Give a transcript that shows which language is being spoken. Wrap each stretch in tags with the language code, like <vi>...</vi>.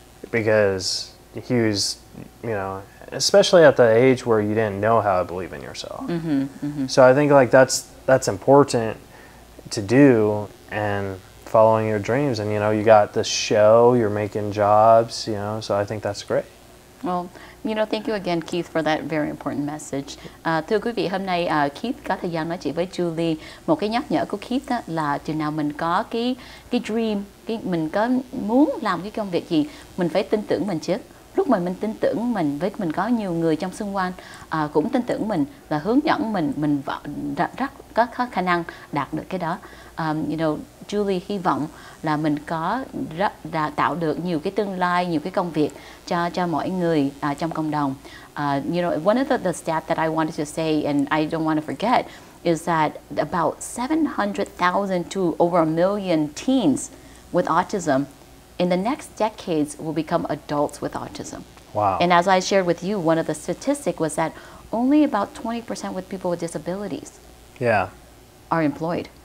<en>Because he was, you know, especially at the age where you didn't know how to believe in yourself. So I think like that's important to do, and following your dreams. And you know, you got this show, you're making jobs, you know, so I think that's great. Well, Thank you again, Keith, for that very important message.</en> <vi>Thưa quý vị, hôm nay Keith có thời gian nói chuyện với Julie. Một cái nhắc nhở của Keith đó là chừng nào mình có cái dream, mình có muốn làm cái công việc gì, mình phải tin tưởng mình trước. Lúc mà mình tin tưởng mình có nhiều người trong xung quanh cũng tin tưởng mình và hướng dẫn mình rất có khả năng đạt được cái đó. Julie hy vọng là mình có tạo được nhiều cái tương lai, nhiều cái công việc cho mọi người trong cộng đồng.</vi> <en>One of the stats that I wanted to say and I don't want to forget is that about 700,000 to over 1 million teens with autism in the next decades will become adults with autism. Wow. And as I shared with you, one of the statistics was that only about 20% with people with disabilities are employed.</en>